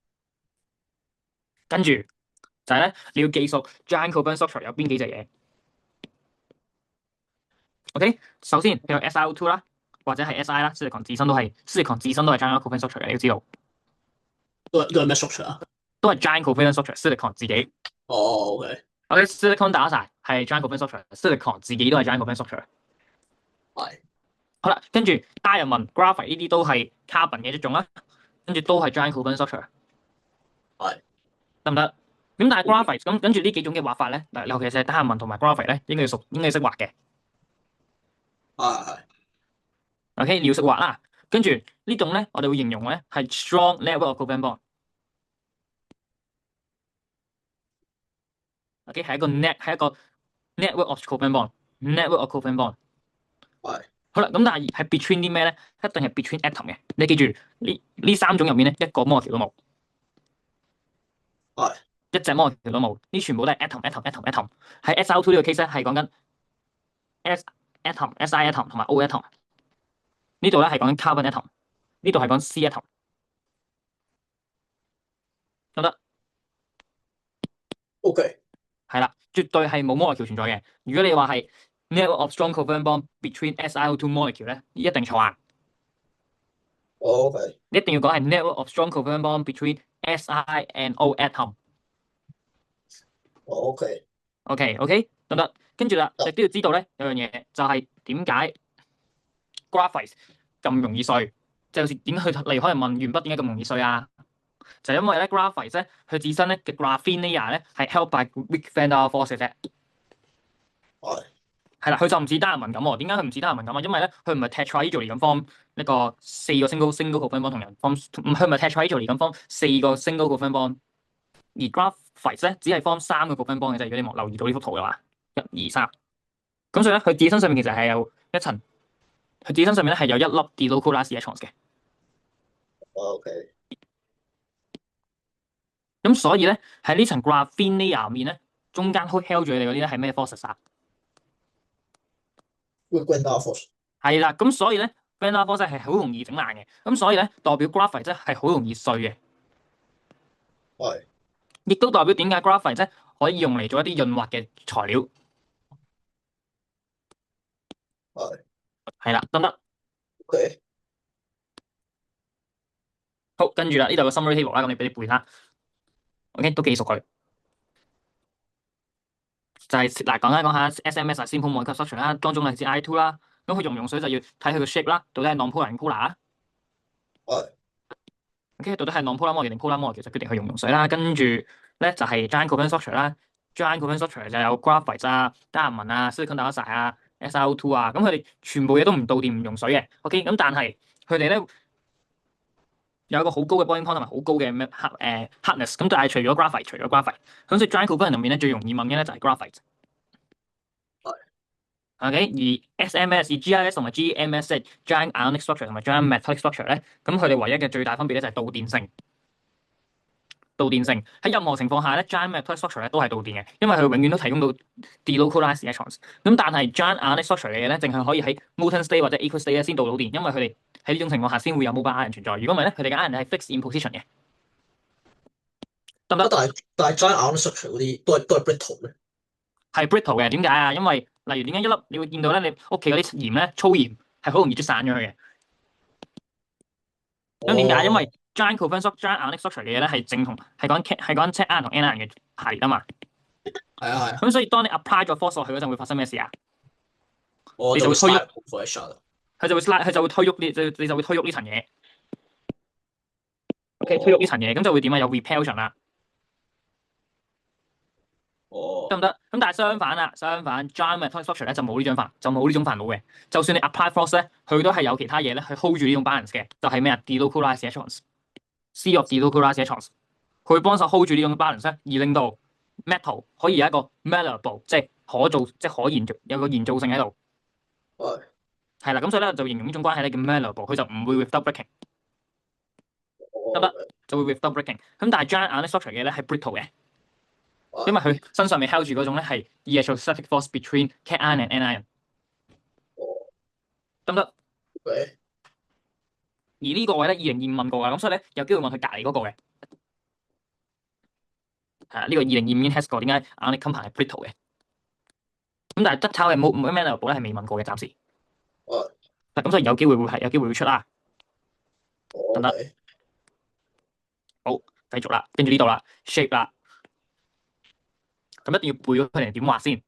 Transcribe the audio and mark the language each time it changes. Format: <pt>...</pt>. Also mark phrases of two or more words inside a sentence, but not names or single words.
<yue>跟住就係咧，你要記熟</yue> <en>giant covalent structure</en> <yue>有邊幾隻嘢？OK，首先佢有 SiO2 啦，或者係 Si 啦，silicon 自身都係</yue> <en>giant covalent structure</en> <yue>嘅，你要知道，都係咩 structure 啊？都係</yue> <en>giant covalent structure，</en> <yue>silicon 自己。哦，OK， OK，silicon 打晒係</yue> <en>giant covalent structure，</en> <yue>silicon 自己都係</yue> <en>giant covalent structure。</en> <yue>係好啦，跟住 diamond、graphite 呢啲都係 carbon 嘅一種啦，跟住都係</yue> <en>giant covalent structure，</en> <yue>係得唔得？咁但係 graphite 咁跟住呢幾種嘅畫法咧，嗱，尤其是 diamond 同埋 graphite 咧，應該要識畫嘅。係 OK，你要識畫啦。跟住呢種咧，我哋會形容咧係</yue> <en>strong network of covalent bond。</en> <yue>OK，係一個</yue> <en>network of covalent bond， network of covalent bond。</en> <yue>係好啦，咁但係 between 啲咩咧？一定係</yue> <en>between atom</en> <yue>嘅。你記住呢三種入面咧，一個 molecule 都冇，係一隻 molecule 都冇，呢全部都係 atom。喺 SiO2 呢個 case 咧係講緊</yue> <en>S atom、Si atom</en> <yue>同埋</yue> <en>O atom。</en> <yue>呢度咧係講緊</yue> <en>carbon atom，</en> <yue>呢度係講</yue> <en>C atom，</en> <yue>得唔得？ OK，係啦，絕對係冇 molecule 存在嘅。如果你話係</yue> <en>network of strong covalent bond between SiO2 molecule</en> <yue>咧，一定錯啊！ OK，你一定要講係</yue> <en>network of strong covalent bond between Si and O atom。</en> <yue>OK， OK，得唔得？跟住啦，你都要知道咧，有樣嘢就係點解 graphite 咁容易碎，即係好似點解佢例如可能問鉛筆點解咁容易碎啊？就因為咧 graphite 咧佢自身咧嘅</yue> <en>graphene layer</en> <yue>咧係</yue> <en>held by weak van der Waals</en> <yue>嘅啫。係係啦，佢就唔似單人文咁喎。點解佢唔似單人文咁啊？因為咧佢唔係 tetrahedrally 咁 form 一個四個</yue> <en>single covalent bond</en> <yue>同人 form，佢唔係 tetrahedrally 咁 form 四個</yue> <en>single covalent bond，</en> <yue>而 graphite 咧只係 form 三個</yue> <en>covalent bond</en> <yue>嘅啫。如果你冇留意到呢幅圖嘅話，一二三，咁所以咧佢自己身上面其實係有一層，佢自己身上面咧係有一粒</yue> <en>delocalized electrons</en> <yue>嘅。 OK，咁所以咧喺呢層</yue> <en>graphene layer</en> <yue>面咧，中間 hold 住你哋嗰啲咧係咩 forces 啊？會 Van der Waals 係啦，咁所以咧 van der Waals 係好容易整爛嘅。咁所以咧代表 graphite 即係好容易碎嘅。係亦都代表點解 graphite 啫可以用嚟做一啲潤滑嘅材料，係係啦，得唔得？ OK，好，跟住啦，呢度有個</yue> <en>summary table</en> <yue>啦，咁你俾你背啦，OK，都記熟佢。就係嗱，講下 SMS 啊 ，</yue> <en>simple molecular structure</en> <yue>啦，當中例子 I2 啦，咁佢溶唔溶水就要睇佢個 shape 啦，到底係 non-polar 定 polar 啊係？OK，到底係</yue> <en>non-polar molecule</en> <yue>定</yue> <en>polar molecule</en> <yue>就決定佢溶唔溶水啦。跟住咧就係</yue> <en>giant covalent structure</en> <yue>啦，</yue> <en>giant covalent structure</en> <yue>就有 graphite 啊、單人文啊、</yue> <en>silicon dioxide</en> <yue>啊、SiO2 啊，咁佢哋全部嘢都唔導電唔溶水嘅。OK，咁但係佢哋咧有一個好高嘅</yue> <en>boiling point</en> <yue>同埋好高嘅hardness，咁但係除咗graphite，咁所以</yue> <en>giant covalent</en> <yue>入面咧最容易問嘅咧就係 graphite。OK，而 SMS、GIS 同埋 GMS 即係</yue> <en>giant ionic structure</en> <yue>同埋</yue> <en>giant metallic structure</en> <yue>咧，咁佢哋唯一嘅最大分別咧就係導電性。導電性喺任何情況下咧 ，</yue> <en>giant metallic structure</en> <yue>咧都係導電嘅，因為佢永遠都提供到</yue> <en>delocalized electrons。</en> <yue>咁但係</yue> <en>giant ionic structure</en> <yue>嘅嘢咧，淨係可以喺</yue> <en>molten state</en> <yue>或者</yue> <en>aqueous state</en> <yue>咧先導到電，因為佢哋喺呢種情況下先會有</yue> <en>mobile ion</en> <yue>存在。如果唔係咧，佢哋嘅 ion 係</yue> <en>fixed in position</en> <yue>嘅，得唔得？但係</yue> <en>giant ionic structure</en> <yue>嗰啲都係 brittle 嘅。係 brittle 嘅，點解啊？因為例如點解一粒你會見到咧，你屋企嗰啲鹽咧，粗鹽係好容易捽散咗佢嘅。咁點解？因為</yue> <en>giant covalent giant ionic structure</en> <yue>嘅嘢咧係正同係講</yue> <en>Z ion</en> <yue>同</yue> <en>N ion</en> <yue>嘅排列啊嘛。係啊係啊，咁所以當你 apply 咗 force 落去嗰陣，會發生咩事啊？我就會你就會推喐，</yue> <en>slide over 一 shot。</en> <yue>佢就會推喐你就會推喐呢層嘢。OK，推喐呢層嘢，咁就會點啊？有 repulsion 啦，得唔得？咁但係相反 ，</yue> <en>giant metallic structure</en> <yue>咧就冇呢種煩惱嘅。就算你</yue> <en>apply force</en> <yue>咧，佢都係有其他嘢咧去 hold 住呢種 balance 嘅，就係咩啊 ？</yue> <en>delocalized electrons，sea of delocalized electrons，</en> <yue>佢會幫手 hold 住呢種 balance 咧，而令到 metal 可以有一個 malleable，即係可造，即係可延續，有個延續性喺度。係係啦，咁所以咧就形容呢種關係咧叫 malleable，佢就唔會</yue> <en>without breaking，</en> <yue>得唔得？就會</yue> <en>without breaking。</en> <yue>咁但係</yue> <en>giant ionic structure</en> <yue>嘅咧係 brittle 嘅。因為佢身上面 held 住嗰種咧係</yue> <en>electrostatic force between cation and anion，</en> <yue>得唔得？係而呢個位咧2025問過㗎，咁所以咧有機會問佢隔離嗰個嘅，係啊，呢個2025已經 test 過，點解</yue> <en>ionic compound</en> <yue>係 brittle 嘅？咁但係質炒係冇 malleable 咧係未問過嘅，暫時。咁所以有機會會出啦，得唔得？好，繼續啦，跟住呢度啦 ，shape 啦，咁一定要背咗佢哋點畫先。</yue>